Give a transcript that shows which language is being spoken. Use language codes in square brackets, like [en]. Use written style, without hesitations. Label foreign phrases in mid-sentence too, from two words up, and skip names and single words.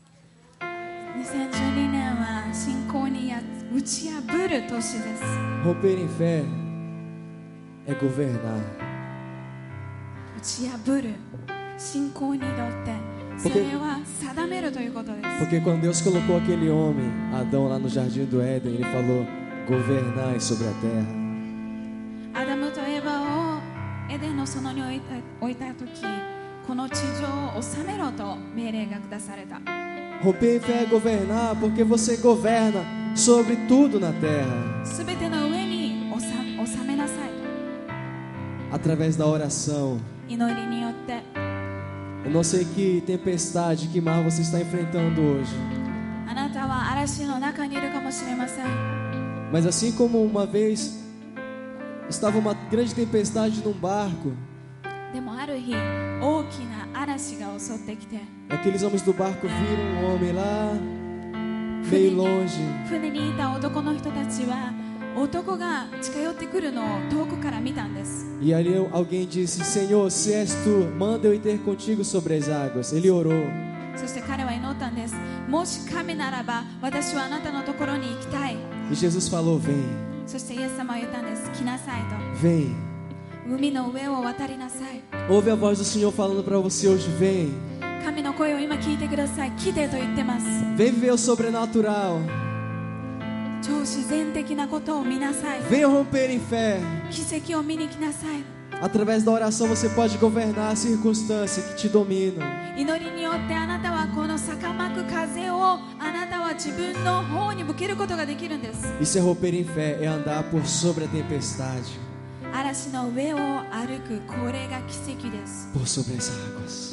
[ja] 2012 年は信仰に打ち破る年です。 [pt] Romper em fé é governar. [ja] 打ち破る信仰によってそれは定めるということです。 [pt] Porque quando Deus colocou aquele homem, Adão, lá no jardim do Éden, ele falou: governai sobre a terra. [ja] アダムとエバをエデンの園に置いた時、この地上を治めろと命令が下された。 [pt] Romper em fé é governar, porque você governa sobre tudo na terra. [ja] すべての上に治めなさい。 [pt] Através da oração. [ja] 祈りによって。 [pt] Eu não sei que tempestade, que mar você está enfrentando hoje. [ja] あなたは嵐の中にいるかもしれません。 [pt] Mas assim como uma vez estava uma grande tempestade num barco, [ja] でもある日、大きな嵐が襲ってきて、 [pt] aqueles homens do barco viram um homem lá, meio longe. [ja] 船にいた男の人たちは、男が近寄ってくるのを遠くから見たんです。 [pt] E ali alguém disse: Senhor, se és tu, manda eu ir ter contigo sobre as águas. Ele orou. [ja] そして彼は祈ったんです。もし神ならば、私はあなたのところに行きたい。 [pt] E Jesus falou: Vem, [ja] そしてイエス様は言ったんです。来なさいと。 [pt] vem. [ja] 海の上を渡りなさい。 [pt] Ouve a voz do Senhor falando para você hoje: Vem. [ja] 神の声を今聞いてください。来てと言ってます。 [pt] Vem viver o sobrenatural. [ja] 超自然的なことを見なさい。 [pt] Venha romper em fé. [ja] 奇跡を見に来なさい。 [pt] Através da oração você pode governar a circunstância que te dominam. [ja] 祈りによってあなたはこの逆まく風をあなたは自分の方に向けることができるんです。 [pt] Isso é romper em fé, é andar por sobre a tempestade, [ja] 嵐の上を歩く、これが奇跡です。 [pt] por sobre as águas.